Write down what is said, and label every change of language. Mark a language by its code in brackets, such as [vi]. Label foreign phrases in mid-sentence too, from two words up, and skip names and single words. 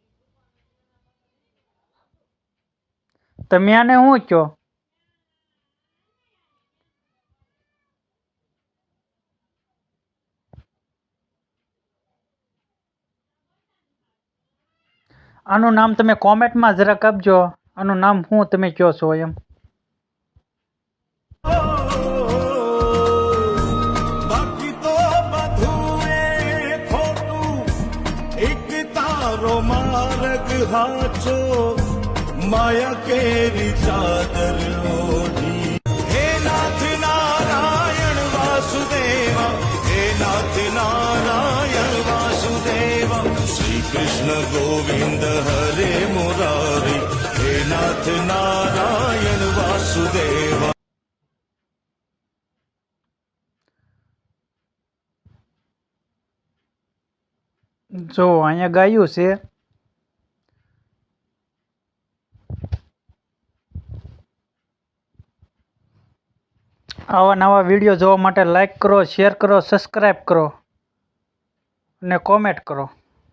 [gu] તમે આને શું કહો? આનું નામ તમે કોમેન્ટમાં જરાક આપજો. આનું નામ શું તમે કહો છો એમ? માર્ગ હાચો માયા કેરી ચાદર [hi] ओढ़ी हे नाथ नारायण वासुदेवा हे नाथ नारायण वासुदेवा श्री कृष्ण गोविंद हरे मुरारी हे नाथ नारायण वासुदेवा. [gu] જો અહીંયા ગાયું છે. આવા નવા વિડીયો જોવા માટે લાઈક કરો, શેર કરો, સબસ્ક્રાઈબ કરો અને કોમેન્ટ કરો.